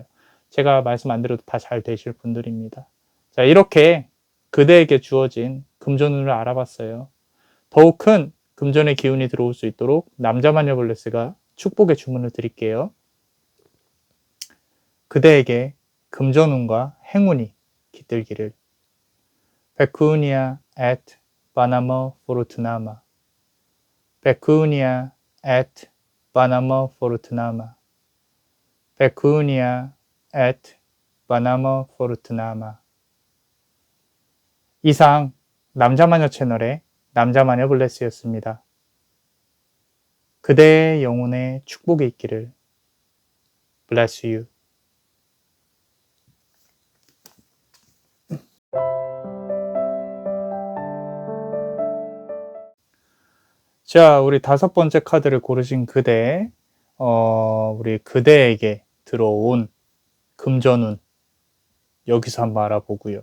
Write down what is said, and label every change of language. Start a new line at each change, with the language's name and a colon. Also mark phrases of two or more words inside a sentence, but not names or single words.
Korean: 제가 말씀 안 드려도 다 잘 되실 분들입니다. 자, 이렇게 그대에게 주어진 금전운을 알아봤어요. 더욱 큰 금전의 기운이 들어올 수 있도록 남자마녀 블레스가 축복의 주문을 드릴게요. 그대에게 금전운과 행운이 깃들기를.
Latin: Pecunia et Banama Fortunama. Pecunia et Banama Fortunama. Pecunia et Banama Fortunama.
Korean: 이상 남자마녀 채널의 남자마녀 블레스였습니다. 그대의 영혼에 축복이 있기를.
English: Bless you.
Korean: 자, 우리 5번째 카드를 고르신 그대, 우리 그대에게 들어온 금전운 여기서 한번 알아보고요.